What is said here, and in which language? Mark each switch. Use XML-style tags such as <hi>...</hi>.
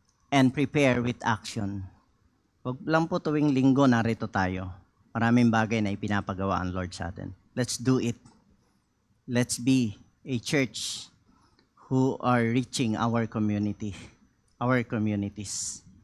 <en>And prepare with action.</en> <tl>Huwag lang po tuwing linggo narito tayo. Maraming bagay na ipinapagawa ang Lord sa atin.</tl> <en>Let's do it. Let's be a church who are reaching our community, our communities.</en>